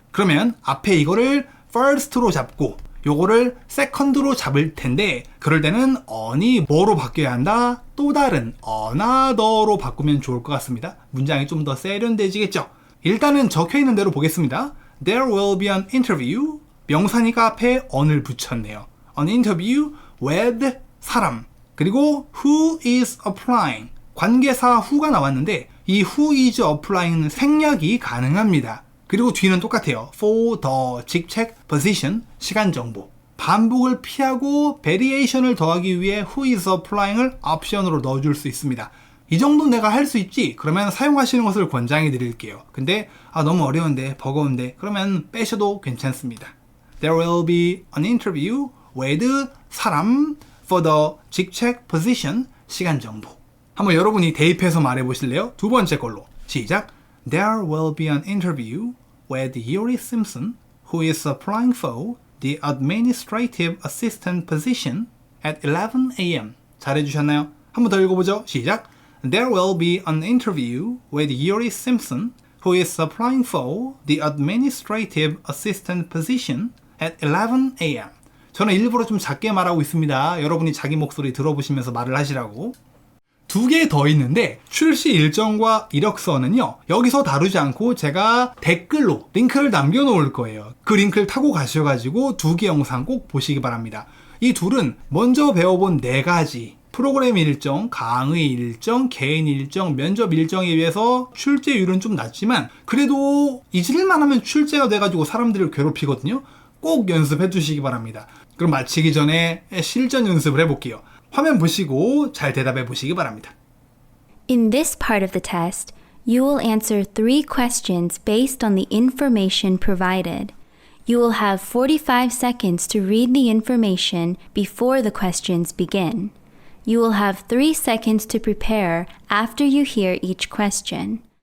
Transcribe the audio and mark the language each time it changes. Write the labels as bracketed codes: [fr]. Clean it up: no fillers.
[ko] 그러면 앞에 이거를 first로 잡고 요거를 second로 잡을 텐데 그럴 때는 on이 뭐로 바뀌어야 한다? 또 다른 another로 바꾸면 좋을 것 같습니다. 문장이 좀 더 세련돼지겠죠? 일단은 적혀있는 대로 보겠습니다. [en] There will be an interview. [ko] 명사니까 앞에 on을 붙였네요. [en] An interview with 사람. [ko] 그리고 [en] who is applying. [ko] 관계사 who가 나왔는데 이 who is applying은 생략이 가능합니다. 그리고 뒤는 똑같아요. for the 직책 position 시간 정보. 반복을 피하고 variation을 더하기 위해 who is applying을 옵션으로 넣어줄 수 있습니다. 이 정도 내가 할 수 있지? 그러면 사용하시는 것을 권장해 드릴게요. 근데 너무 어려운데 버거운데 그러면 빼셔도 괜찮습니다. [en] There will be an interview with [ko] 사람 [en] for the [ko] 직책 [en] position [ko] 시간 정보. 한번 여러분이 대입해서 말해 보실래요? 두 번째 걸로 시작. [en] There will be an interview with Yuri Simpson who is applying for the administrative assistant position at 11 a.m. [ko] 잘해주셨나요? 한 번 더 읽어보죠. 시작. [en] There will be an interview with Yuri Simpson who is applying for the administrative assistant position at 11 a.m. [ko] 저는 일부러 좀 작게 말하고 있습니다. 여러분이 자기 목소리 들어보시면서 말을 하시라고. 두 개 더 있는데 출시 일정과 이력서는요. 여기서 다루지 않고 제가 댓글로 링크를 남겨놓을 거예요. 그 링크를 타고 가셔가지고 두 개 영상 꼭 보시기 바랍니다. 이 둘은 먼저 배워본 네 가지 프로그램 일정, 강의 일정, 개인 일정, 면접 일정에 비해서 출제율은 좀 낮지만 그래도 잊을만 하면 출제가 돼가지고 사람들을 괴롭히거든요. 꼭 연습해 주시기 바랍니다. 그럼 마치기 전에 실전 연습을 해볼게요. 화면 보시고 잘 대답해 보시기 바랍니다. [en] In this part of the test, you will answer 3 questions based on the information provided. You will have 45 seconds to read the information before the questions begin. You will have 3 seconds to prepare after you hear each question.